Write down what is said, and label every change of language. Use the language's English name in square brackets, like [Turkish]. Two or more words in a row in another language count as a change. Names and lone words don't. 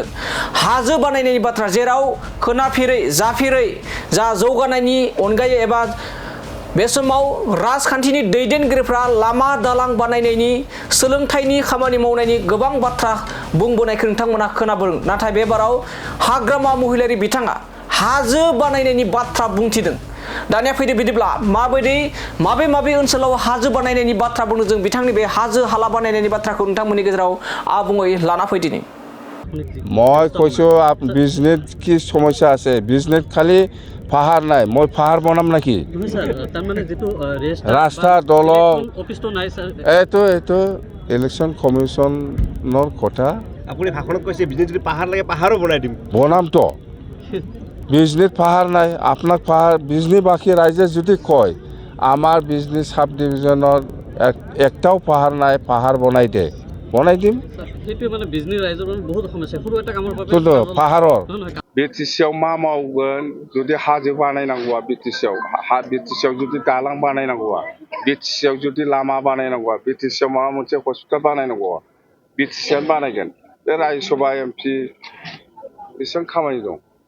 [Bodo] हाजो बानायनायनि बाथ्रा जेराव खोनाफेरै जाफेरै जा जौगानायनि अनगायै एबा बे समाव राजखान्थिनि दैदेनगिरिफ्रा लामा दालां बानायनायनि सोलोंथाइनि खामानि मावनायनि गोबां बाथ्रा बुंबोनायखौ नोंथांमोना खोनाबोदों। नाथाय बेबाराव हाग्रामा महिलारि बिथाङा हाजो बानायनायनि बाथ्रा बुंथिदों। दानिया फैदो बिदिब्ला माबे ओनसोलाव हाजो बानायनायनि बाथ्रा बुंदों, जों बिथांनि बे हाजो हाला बानायनायनि बाथ्राखौ नोंथांमोननि गेजेराव आबुङै लाना फैदिनि। [Assamese] মই কৈছোঁ বিজনেছ কি সমস্যা আছে? বিজনেছ খালি পাহাৰ নাই, মই পাহাৰ বনাম নাকি? ৰাস্তা দলং এইটো ইলেকশ্যন কমিশ্যনৰ কথা। আপুনি ভাষণত কৈছে বিজনেছ যদি পাহাৰ লাগে পাহাৰো বনাই দিম। বনামতো বিজনেছ পাহাৰ নাই, আপোনাক পাহাৰ বিজনেছ বাকী ৰাইজে যদি কয় আমাৰ বিজনেছ সাব ডিভিজনৰ একটাও পাহাৰ নাই, পাহাৰ বনাই দে, বনাই দিম। [Bodo] পাহাৰৰ बिटिसिआव मा मावगोन जुदि हाजो बानायनांगौआ बिटिसिआव जुदि दालां बानायनांगौआ, बिटिसिआव जुदि लामा बानायनांगौआ, बिटिसिआव माबा मोनसे हस्पिटाल बानायनांगौआ बिटिसिआनो बानायगोन। बे रायजो सभा एमपि बिसोर खामानि दं।